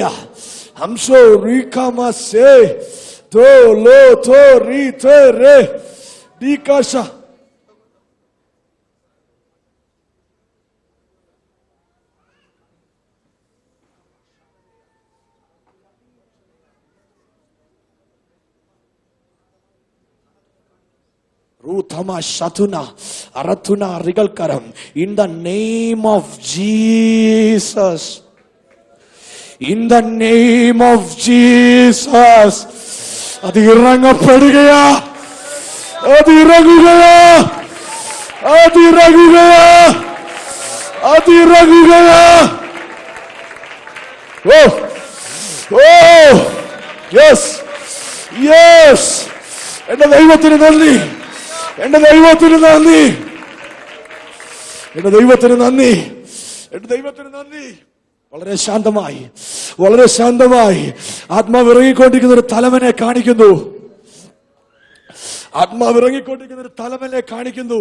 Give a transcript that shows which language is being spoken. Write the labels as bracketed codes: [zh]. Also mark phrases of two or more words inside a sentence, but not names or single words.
[en] ഹംസോ റികമസെ ദോ ലോ തോ രി തെ രെ ദികാശ Ruthama Shatuna Aratuna Rigalkaram. In the name of Jesus. In the name of Jesus. Adirangapadiya. Adiragugaya. Adiragugaya. Adiragugaya. Oh. Oh. Yes. Yes. And the [ml] ദൈവത്തിന് നന്ദി. എന്റെ ദൈവത്തിന് നന്ദി. എന്റെ ദൈവത്തിന് നന്ദി. എന്റെ ദൈവത്തിന് നന്ദി. വളരെ ശാന്തമായി, വളരെ ശാന്തമായി ആത്മാവ് ഇറങ്ങിക്കൊണ്ടിരിക്കുന്ന ഒരു തലവനെ കാണിക്കുന്നു. ആത്മാവ് ഇറങ്ങിക്കൊണ്ടിരിക്കുന്ന ഒരു തലവനെ കാണിക്കുന്നു.